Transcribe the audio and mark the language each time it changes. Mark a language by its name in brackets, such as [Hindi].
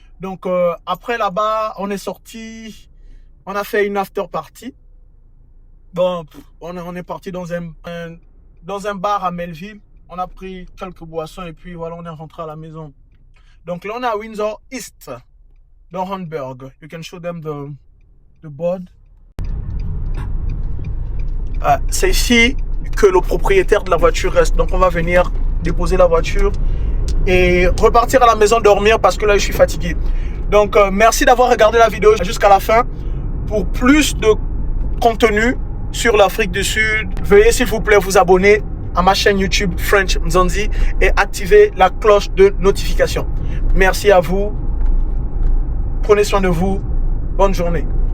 [French] Donc, après là-bas, on est sorti. On a fait une after party. Bon, on est parti dans un bar à Melville. On a pris quelques boissons et puis voilà, on est rentré à la maison. Donc là, on est à Windsor East, dans Hamburg. [English] You can show them the board. [French] C'est ici que le propriétaire de la voiture reste. Donc on va venir déposer la voiture et repartir à la maison dormir parce que là, je suis fatigué. Donc, merci d'avoir regardé la vidéo jusqu'à la fin. Pour plus de contenu sur l'Afrique du Sud, veuillez s'il vous plaît vous abonner à ma chaîne YouTube French Nzanzi et activer la cloche de notification. Merci à vous. Prenez soin de vous. Bonne journée.